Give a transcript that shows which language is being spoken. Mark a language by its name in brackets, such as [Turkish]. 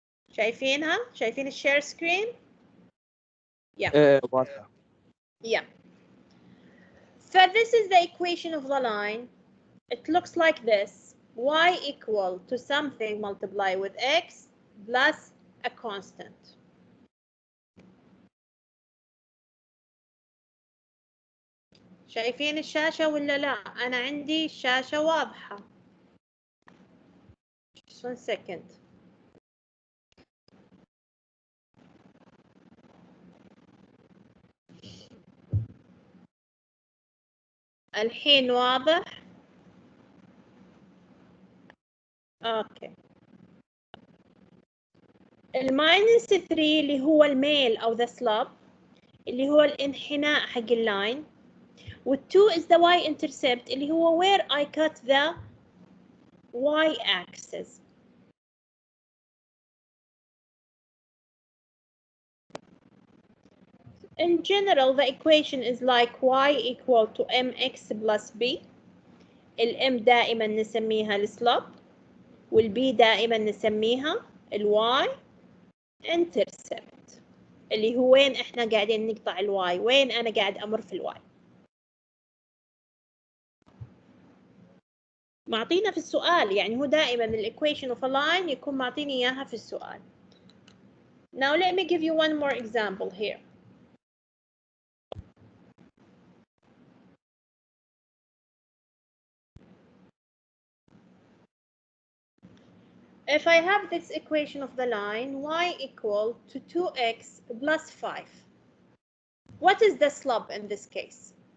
[Arabic] شايفينها؟ شايفين الشير سكرين؟ واضحة. [English] Yeah. So this is the equation of the line. It looks like this. Y equal to something multiplied with x plus a constant. [Arabic] شايفين الشاشة ولا لا؟ أنا عندي الشاشة واضحة. [English] Just 1 second. [Arabic] الحين واضح؟ اوكي. الماينس 3 اللي هو الميل او ذا سلوب اللي هو الانحناء حق اللاين، وال2 [English] is the y intercept [Arabic] اللي هو [English] where I cut the y axis. In general, the equation is like y equal to mx plus b. [Arabic] الm دائما نسميها السلوب، والb دائما نسميها الy intercept اللي هو وين احنا قاعدين نقطع الواي، وين انا قاعد امر في الواي. معطينا في السؤال، يعني هو دائما الايكويشن اوف a line يكون معطيني اياها في السؤال. [English] Now let me give you one more example here. If I have this equation of the line y equal to 2x plus 5, what is the slope in this case?